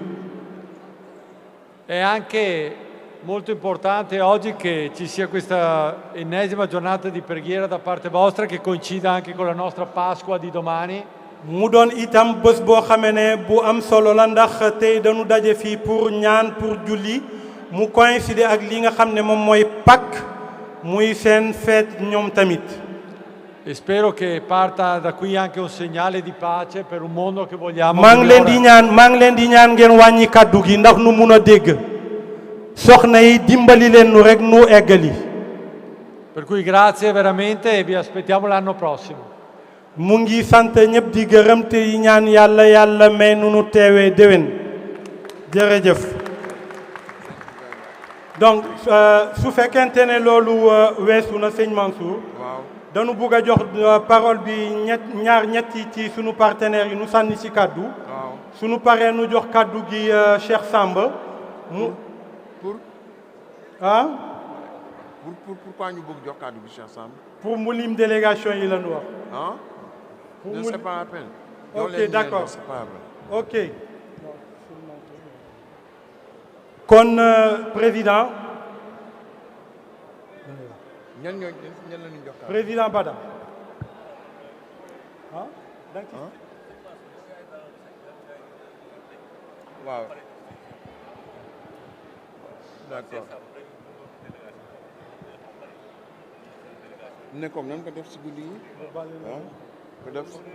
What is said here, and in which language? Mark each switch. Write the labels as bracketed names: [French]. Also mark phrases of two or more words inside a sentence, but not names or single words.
[Italian] È anche molto importante oggi che ci sia questa ennesima giornata di preghiera da parte vostra che coincida anche con la nostra Pasqua di domani. [Wolof] mu doon itam bés boo xamee ne bu am solo la ndax tey dañu daje fii pour ñaan pour julli mu coïncider ak li nga xam ne moom mooy Pâques muy seen fête ñoom tamit. [Italian] E spero che parta da qui anche un segnale di pace per un mondo che vogliamo [Wolof] maa ngi leen [Italian] migliore. [Wolof] di ñaan ngeen wàññi kàddu gi ndax nu mun a dégg soxna yi dimbali leen nu rek nu eggali. [Italian] Per cui grazie veramente e vi aspettiamo l'anno prossimo. [Wolof] mu ngi sant ñëpp di gërëm te yi ñaan yàlla yàlla may nu nu teewee déwén jërëjëf. donc su fekkente ne loolu weesu na sëñ Mansour dañu bugg a jox parole bi ñetti ci sunu partenaires yi nu sànni ci kàddu sunu paree nu jox kàddu gi Cheikh Samba mu pourquoi ñu bëgg jox kàddu gi Cheikh Samba pour mu lim délégation yi la ñu wax [French] non c'est pas la peine. ok d'accord ok kon président [Wolof] ñan la ñu jox kàddu président Bada waaw d'accord ne comme nan ko def ci guddi yi ko def